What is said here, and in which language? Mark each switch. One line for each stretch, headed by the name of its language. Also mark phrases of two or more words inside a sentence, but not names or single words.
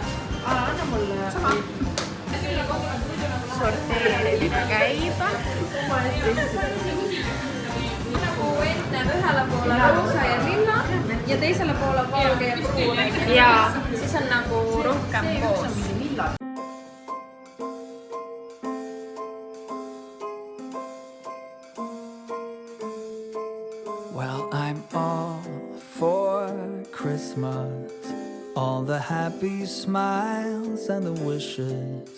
Estonian: Anna mulle. Sama. Sorteerimine käib. Enne ühele poole roosa ja lilla ja teisele poole valge ja pruun. Ja siis on nagu rohkem koos.
English: Well, I'm all for Christmas, all the happy smiles and the wishes.